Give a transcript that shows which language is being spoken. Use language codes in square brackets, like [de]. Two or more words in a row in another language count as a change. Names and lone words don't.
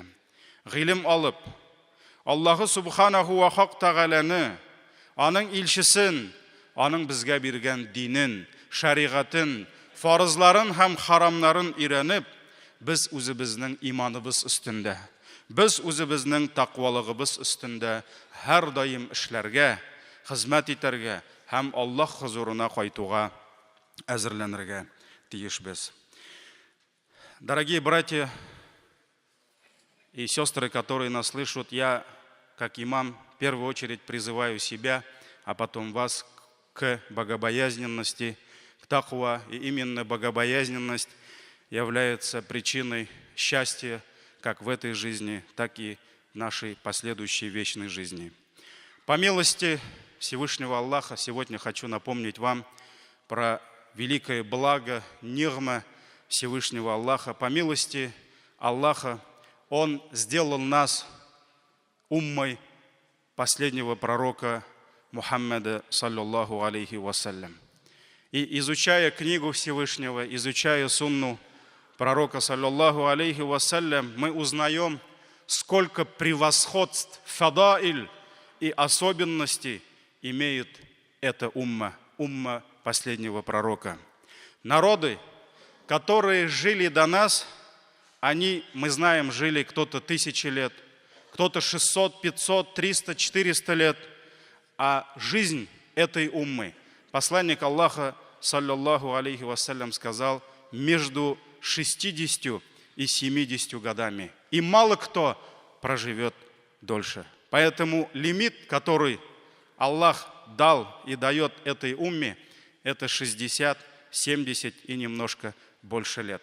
[tt] Гыйлем алып, Аллаһы Субханаху ва Хак Тәгаләне, аның илчесен, аның безгә биргән динен, шәригатын, фарызларын һәм харамнарын өйрәнеп, без үзебезнең иманыбыз өстендә, без үзебезнең тақвалыгыбыз өстендә һәр даим эшләргә, хезмәт итәргә һәм Аллаһ хузурына кайтуга әзерләнергә тиешбез. [ru] Дорогие братья и сестры, которые нас слышат, я, как имам, в первую очередь призываю себя, а потом вас к богобоязненности, к таква. И именно богобоязненность является причиной счастья как в этой жизни, так и в нашей последующей вечной жизни. По милости Всевышнего Аллаха сегодня хочу напомнить вам про великое благо, нигма Всевышнего Аллаха. По милости Аллаха Он сделал нас уммой последнего пророка Мухаммада, [ar] صلى الله عليه وسلم. [ru] И изучая книгу Всевышнего, изучая сунну пророка, [ar] صلى الله عليه وسلم, [ru] мы узнаем, сколько превосходств, фадаиль и особенностей имеет эта умма последнего пророка. Народы, которые жили до нас, они, мы знаем, жили кто-то 1000 лет, кто-то 600, 500, 300, 400 лет. А жизнь этой уммы, посланник Аллаха, [ar] صلى الله عليه وسلم, [ru] сказал, между 60 и 70 годами. И мало кто проживет дольше. Поэтому лимит, который Аллах дал и дает этой умме, это 60, 70 и немножко больше лет.